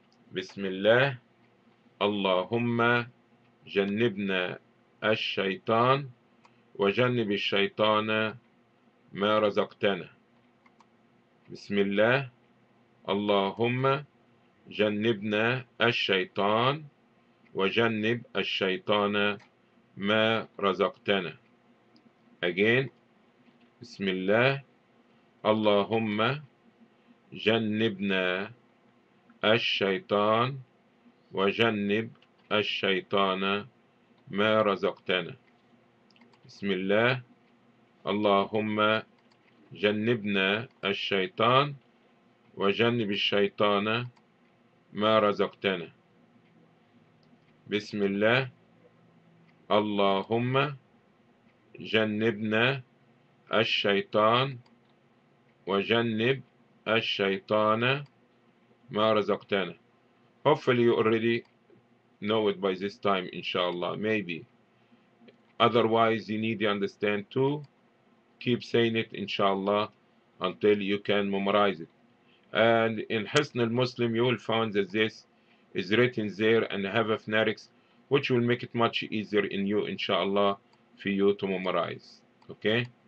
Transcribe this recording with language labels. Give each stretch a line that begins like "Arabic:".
Arabic: Bismillah, Allahumma jannibna ash-shaytan wa jannib ash-shaytana ma razaqtana. Bismillah, Allahumma jannibna ash-shaytan وجنب الشيطان ما رزقتنا.
English: Again,
Arabic: بسم الله اللهم جنبنا الشيطان وجنب الشيطان ما رزقتنا. بسم الله. اللهم جنبنا الشيطان وجنب الشيطان ما رزقتنا. بسم الله. اللهم جنبنا الشيطان وجنب الشيطان ما رزقتنا.
English: Hopefully you already know it by this time, inshallah, maybe. Otherwise, you need to understand too. Keep saying it, inshallah, until you can memorize it. And in Hisn al-Muslim, you will find that this is written there and have a phonetics, which will make it much easier in you, inshallah, for you to memorize. Okay?